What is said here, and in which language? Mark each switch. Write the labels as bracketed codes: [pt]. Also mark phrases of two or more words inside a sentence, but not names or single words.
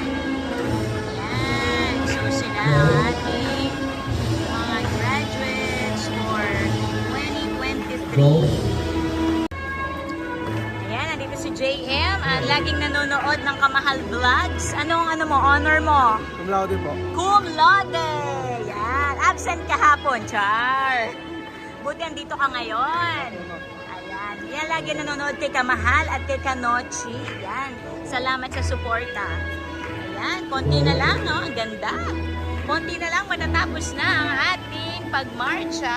[tl] Ayan, so sila ang ating mga [en] graduates for 2023. [tl] Si JM at laging nanonood ng Kamahal Vlogs. Anong honor mo? [en] Cum laude po. Cum laude! [tl] Yan. Absent kahapon, Char. Buti andito ka ngayon. Ayan. Yan, lagi nanonood kay Kamahal at kay Kanochi. Yan. Salamat sa suporta. Ayan. Konti na lang, no? Ang ganda. Konti na lang matatapos na ang ating pagmarcha.